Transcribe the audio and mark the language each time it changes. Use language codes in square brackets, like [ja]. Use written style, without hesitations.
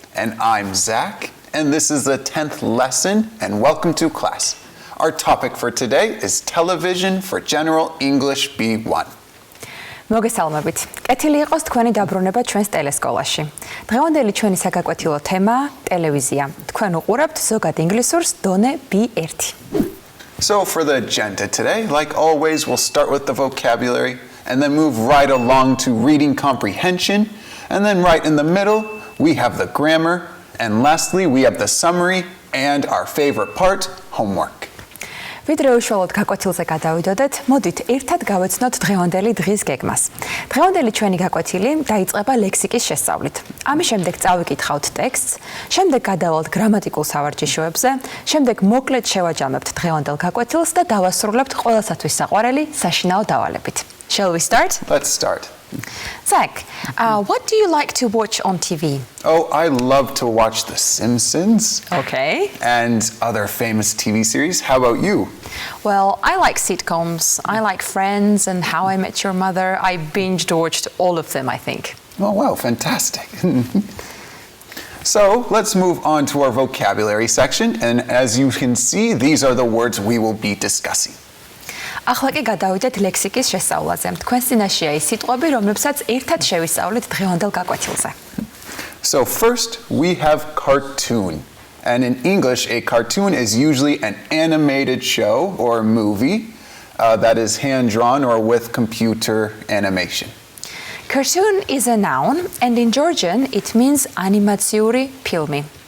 [en] And I'm Zach, and this is the 10th lesson, and welcome to class. Our topic for today is television for General English B1. [ka] მოგესალმებით. კეთილი იყოს თქვენი დაბრუნება ჩვენს ტელესკოლაში. დღევანდელი ჩვენი საგაკვეთილო თემაა ტელევიზია. თქვენ უყურებთ ზოგად ინგლისურს დონე B1. [en] So for the agenda today, like always, we'll start with the vocabulary and then move right along to reading comprehension, and then right in the middle, we have the grammar, and lastly, we have the summary and our favorite part, homework. [ka] ვიდრე უშუალოდ გაკვეთილზე გადავიდოდეთ, მოდით ერთად გავეცნოთ დღევანდელი დღის გეგმას. დღევანდელი ჩვენი გაკვეთილი დაიწყება ლექსიკის შესწავლით. ამის შემდეგ წავიკითხავთ ტექსტს, შემდეგ გადავალთ გრამატიკულ სავარჯიშოებზე, შემდეგ მოკლედ შევაჯამებთ დღევანდელ გაკვეთილს და დავასრულებთ ყველასათვის საყვარელი საშინაო დავალებით. [en] Shall we start? Let's start. Zach, what do you like to watch on TV? Oh, I love to watch The Simpsons. Okay. And other famous TV series. How about you? Well, I like sitcoms. I like Friends and How I Met Your Mother. I binged watched all of them, I think. Oh, wow, fantastic. So let's move on to our vocabulary section. And as you can see, these are the words we will be discussing. [ka] ახლა კი გადავიდეთ ლექსიკის შესწავლაზე. თქვენს წინაშეა ის სიტყვები, რომლებსაც ერთად შევისწავლეთ დღევანდელ გაკვეთილზე. [en] So first, we have cartoon. And in English, a cartoon is usually an animated show or movie that is hand-drawn or with computer animation. Cartoon is a noun, and in Georgian, it means [ka] animatsiouri ფილმი.